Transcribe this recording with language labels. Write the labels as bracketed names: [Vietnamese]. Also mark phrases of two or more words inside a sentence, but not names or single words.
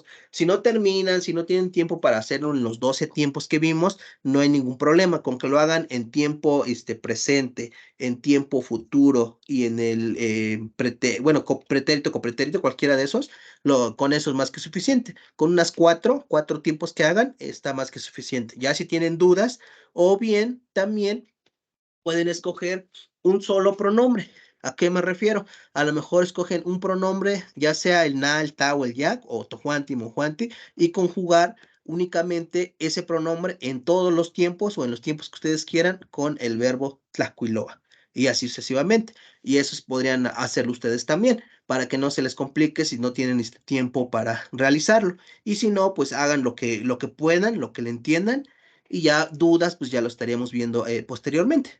[Spanish] Si no terminan, si no tienen tiempo para hacerlo en los 12 tiempos que vimos, no hay ningún problema con que lo hagan en tiempo presente, en tiempo futuro y en el pretérito, copretérito, cualquiera de esos, con eso es más que suficiente. Con unas cuatro tiempos que hagan, está más que suficiente. Ya si tienen dudas, o bien también pueden escoger un solo pronombre. ¿A qué me refiero? A lo mejor escogen un pronombre, ya sea el na, el ta o el yak, o [Nahuatl languages] tojuanti, mojuanti, [Spanish] y conjugar únicamente ese pronombre en todos los tiempos o en los tiempos que ustedes quieran con el verbo tlacuiloa. Y así sucesivamente. Y eso podrían hacerlo ustedes también, para que no se les complique si no tienen tiempo para realizarlo. Y si no, pues hagan lo que puedan, lo que le entiendan, y ya dudas, pues ya lo estaríamos viendo posteriormente.